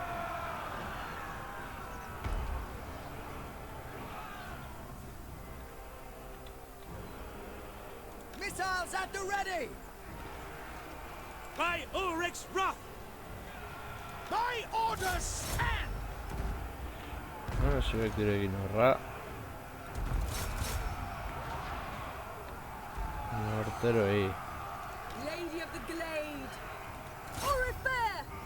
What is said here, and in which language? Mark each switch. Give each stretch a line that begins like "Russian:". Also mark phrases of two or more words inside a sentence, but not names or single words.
English: Missiles at the ready! By Ulrich's wrath! My orders stand!
Basque: Zuek tiro egin horra. Morteroi.
English: Lady of the Glade. Orifair.